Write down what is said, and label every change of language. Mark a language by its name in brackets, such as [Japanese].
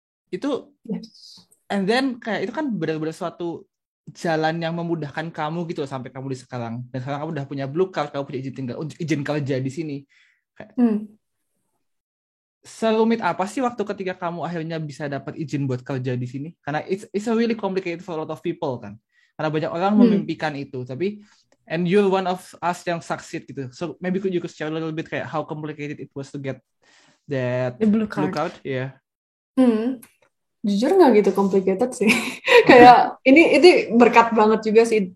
[Indonesian] Itu, [English] and then [Indonesian] kayak itu kan benar-benar suatu jalan yang memudahkan kamu gitu sampai kamu di sekarang. Dan sekarang kamu udah punya blue card, kamu punya izin kerja di sini. Serumit apa sih waktu ketika kamu akhirnya bisa dapat izin buat kerja di sini? Karena [English] it's a really complicated for a lot of people [Indonesian] kan. Karena banyak orang memimpikan itu, tapi [English] and you're one of us [Indonesian] yang [English] succeed [Indonesian] gitu. [English] So maybe you could share a little bit [Indonesian] kayak [English] how complicated it was to get that The blue card. Yeah. [Indonesian] Jujur nggak gitu [English] complicated [Indonesian] sih. Kayak ini berkat banget juga sih.